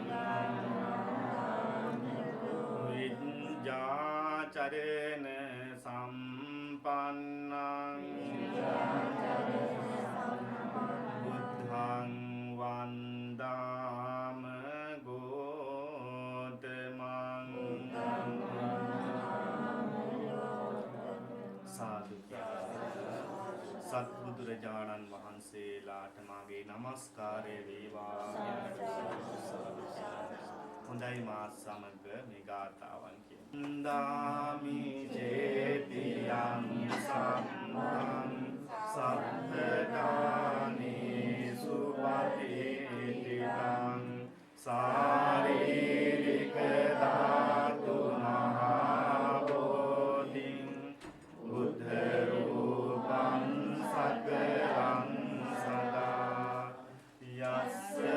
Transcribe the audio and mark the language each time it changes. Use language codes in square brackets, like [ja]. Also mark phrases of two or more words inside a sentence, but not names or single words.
[pi] විජ්ජාචරණ සම්පන්නං බුද්ධං වන්දාම ගෝතමං සාදු [si] සත්බුදුරජාණන් වහන්සේලාට මාගේ නමස්කාරය වේවා. හොඳයි මා සමග මේ ගාථාවන් කියමු. [pi] දාමි චේතියං සම්මං සබ්බදානේසු පටිච්චිතං සාරීරික ධාතු මහබෝධින් බුද්ධ රූපං සකලං සදා යස්ස